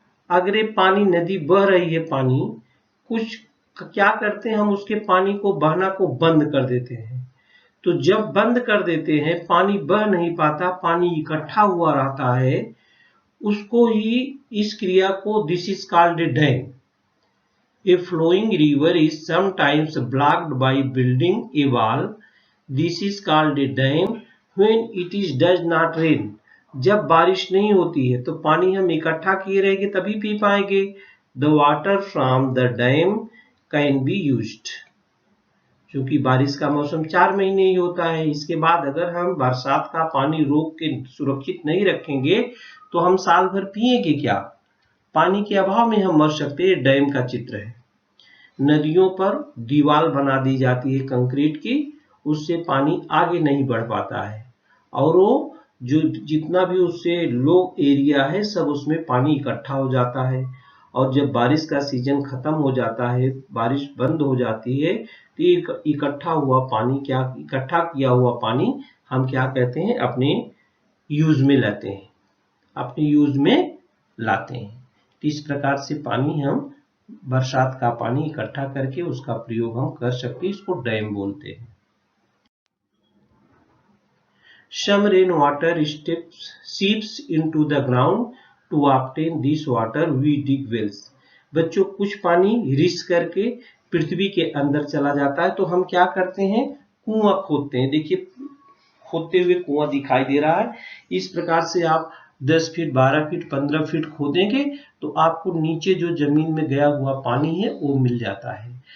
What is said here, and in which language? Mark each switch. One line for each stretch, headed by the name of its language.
Hindi: अगर ये पानी, नदी बह रही है, पानी कुछ क्या करते हैं, हम उसके पानी को बहना को बंद कर देते हैं। तो जब बंद कर देते हैं, पानी बह नहीं पाता, पानी इकट्ठा हुआ रहता है, उसको ही, इस क्रिया को,
English: This is called a dam. A flowing river is sometimes blocked by building a wall. This is called a dam when it does not rain.
Hindi: जब बारिश नहीं होती है तो पानी हम इकट्ठा किए रहेंगे तभी पी पाएंगे।
English: The water from the dam can be used.
Hindi: क्योंकि बारिश का मौसम 4 महीने ही होता है, इसके बाद अगर हम बरसात का पानी रोक के सुरक्षित नहीं रखेंगे तो हम साल भर पिएंगे क्या? पानी के अभाव में हम मर सकते हैं। डैम का चित्र है। नदियों पर दीवार बना दी जाती है कंक्रीट की, उससे पानी आगे नहीं बढ़ पाता है, और वो जो जितना भी उससे लो एरिया है सब उसमें पानी इकट्ठा हो जाता है। और जब बारिश का सीजन खत्म हो जाता है, बारिश बंद हो जाती है, तो इकट्ठा हुआ पानी, क्या इकट्ठा किया हुआ पानी हम क्या कहते हैं, अपने यूज में लाते हैं, अपने यूज में लाते हैं। इस प्रकार से पानी हम, बरसात का पानी इकट्ठा करके उसका प्रयोग हम कर सकते हैं, इसको डैम बोलते हैं।
English: Some rain water seeps into the ground to obtain this water we dig wells.
Hindi: बच्चों, कुछ पानी रिस करके पृथ्वी के अंदर चला जाता है, तो हम क्या करते हैं, कुआं खोदते हैं। देखिए, खोदते हुए कुआं दिखाई दे रहा है। इस प्रकार से आप 10 फीट, 12 फीट, 15 फीट खोदेंगे तो आपको नीचे जो जमीन में गया हुआ पानी है वो मिल जाता है।